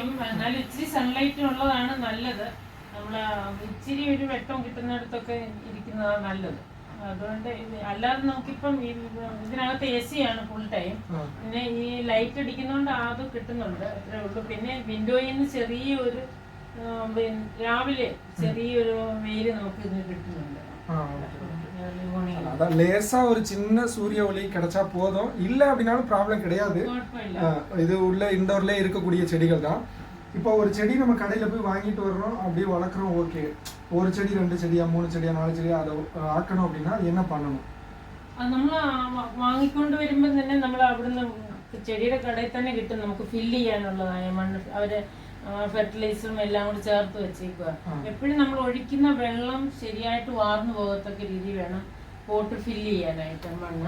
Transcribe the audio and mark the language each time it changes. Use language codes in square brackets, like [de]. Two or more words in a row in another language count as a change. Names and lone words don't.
[ml] എന്നാലും ഇച്ചിരി സൺലൈറ്റ് ഉള്ളതാണ് നല്ലത്. നമ്മള് ഇച്ചിരി ഒരു വെട്ടം കിട്ടുന്നിടത്തൊക്കെ ഇരിക്കുന്നതാണ് നല്ലത്. അതുകൊണ്ട് അല്ലാതെ നമുക്കിപ്പം ഇതിനകത്ത് AC ആണ് [en] full time. [ml] പിന്നെ ഈ ലൈറ്റ് അടിക്കുന്നോണ്ട് അത് കിട്ടുന്നുണ്ട്, അത്രേ ഉള്ളൂ. പിന്നെ വിൻഡോയിൽ നിന്ന് ചെറിയൊരു രാവിലെ ചെറിയൊരു വെയില് നമുക്ക് ഇതിന് കിട്ടുന്നുണ്ട്. [ta] அதான் லேசா ஒரு சின்ன சூரிய ஒளி கிடைச்சா போதும், இல்லை அப்படின்னாலும் ப்ராப்ளம் கிடையாது. இது உள்ள இண்டோர்ல இருக்கக்கூடிய செடிகள் தான். இப்போ ஒரு செடி நம்ம கடையில் போய் வாங்கிட்டு வர்றோம், அப்படியே வளர்க்குறோம், ஓகே. ஒரு செடி 2 செடியா 3 செடியா 4 செடியா அதை ஆக்கணும் அப்படின்னா என்ன பண்ணணும்? [ml] അത് നമ്മൾ വാങ്ങിക്കൊണ്ട് വരുമ്പോൾ തന്നെ നമ്മൾ അവിടുന്ന് ചെടിയുടെ കടയിൽ തന്നെ കിട്ടും, നമുക്ക് ഫില്ല് ചെയ്യാനുള്ളതായ മണ്ണ് അവര് ഫെർട്ടിലൈസറും എല്ലാം കൂടി ചേർത്ത് വെച്ചേക്കുക. എപ്പോഴും നമ്മൾ ഒഴിക്കുന്ന വെള്ളം ശരിയായിട്ട് വാർന്നു പോകത്തക്ക രീതി വേണം പോട്ട് ഫില്ല് ചെയ്യാനായിട്ട് മണ്ണ്.